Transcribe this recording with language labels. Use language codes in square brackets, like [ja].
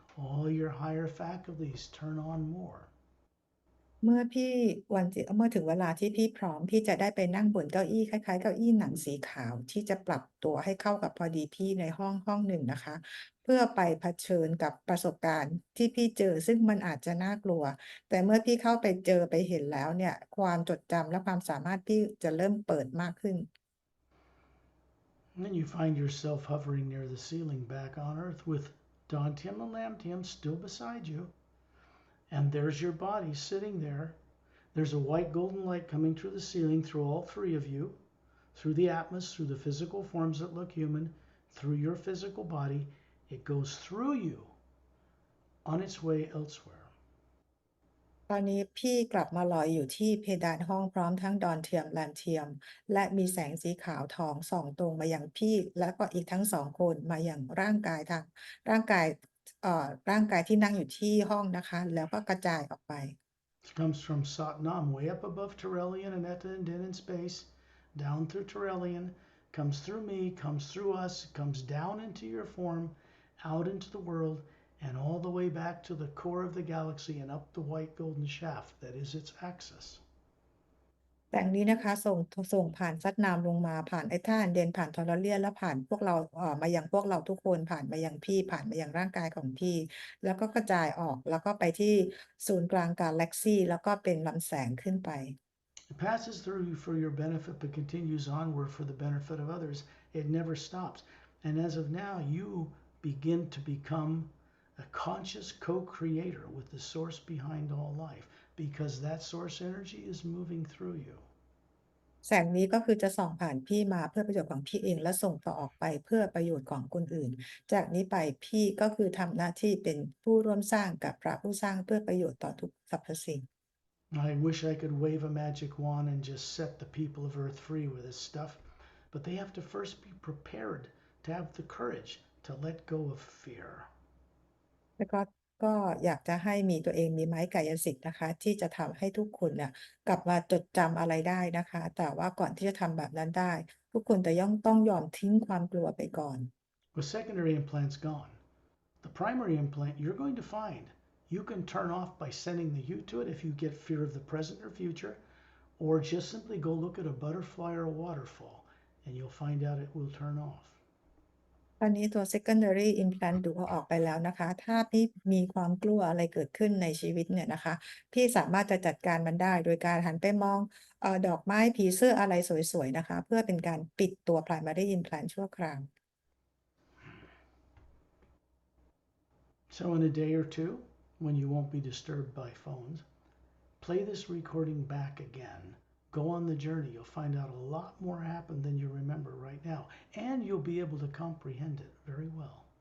[en] All your higher faculties turn on more. [th] เมื่อพี่เมื่อถึงเวลาที่พี่พร้อมพี่จะได้ไปนั่งบนเก้าอี้คล้ายๆเก้าอี้หนังสีขาวที่จะปรับตัวให้เข้ากับพอดีพี่ในห้องหนึ่งนะคะเพื่อไปเผชิญกับประสบการณ์ที่พี่เจอซึ่งมันอาจจะน่ากลัวแต่เมื่อพี่เข้าไปเจอไปเห็นแล้วเนี่ยความจดจำและความสามารถพี่จะเริ่มเปิดมากขึ้น [en] And then you find yourself hovering near the ceiling back on Earth with Dantium and Lamtium still beside you. And there's your body sitting there. There's a white golden light coming through the ceiling through all three of you, through the atmos, through the physical forms that look human, through your physical body. It goes through you on its way elsewhere. [th] ตอนนี้พี่กลับมาลอยอยู่ที่เพดานห้องพร้อมทั้งดอนเทียมแลมเทียมและมีแสงสีขาวทองส่องตรงมายังพี่และก็อีกทั้ง2 คนมาอย่างร่างกายร่างกายร่างกายที่นั่งอยู่ที่ห้องนะคะแล้วก็กระจายออกไป [en] It comes from Satnam, way up above Terrellian and Eta and Din in space, down through Terrellian, comes through me, comes through us, comes down into your form, out into the world, and all the way back to the core of the galaxy and up the white golden shaft that is its axis. [th] แสงนี้นะคะส่งผ่านซัดนามลงมาผ่านไอ้ท่านเดนผ่านทอร์เรียนและผ่านพวกเรามายังพวกเราทุกคนผ่านมายังพี่ผ่านมายังร่างกายของพี่แล้วก็กระจายออกแล้วก็ไปที่ศูนย์กลางกาแล็กซีแล้วก็เป็นลำแสงขึ้นไป [en] It passes through you for your benefit but continues onward for the benefit of others. It never stops. And as of now, you begin to become a conscious co-creator with the source behind all life, because that source energy is moving through you. [th] แสงนี้ก็คือจะส่องผ่านพี่มาเพื่อประโยชน์ของพี่เองและส่งต่อออกไปเพื่อประโยชน์ของคนอื่น จากนี้ไปพี่ก็คือทำหน้าที่เป็นผู้ร่วมสร้างกับพระผู้สร้างเพื่อประโยชน์ต่อทุกสรรพสิ่ง [en] I wish I could wave a magic wand and just set the people of Earth free with this stuff, but they have to first be prepared to have the courage to let go of fear. [th] แล้วก็อยากจะให้มีตัวเองมีไม้กายสิทธิ์นะคะที่จะทำให้ทุกคนเนี่ยกลับมาจดจำอะไรได้นะคะแต่ว่าก่อนที่จะทำแบบนั้นได้ทุกคนจะต้องยอมทิ้งความกลัวไปก่อน [en] With secondary implants gone, the primary implant you're going to find you can turn off by sending the hue to it if you get fear of the present or future, or just simply go look at a butterfly or a waterfall and you'll find out it will turn off. [th] ตอนนี้ตัว secondary implant ดูเอาออกไปแล้วนะคะ ถ้าพี่มีความกลัวอะไรเกิดขึ้นในชีวิตเนี่ยนะคะ พี่สามารถจะจัดการมันได้โดยการหันไปมองดอกไม้ผีเสื้ออะไรสวยๆนะคะ เพื่อเป็นการปิดตัว primary implant ชั่วคราว [en] So in a day or two, when you won't be disturbed by phones, play this recording back again. Go on the journey. You'll find out a lot more happened than you remember right now, and you'll be able to comprehend it very well.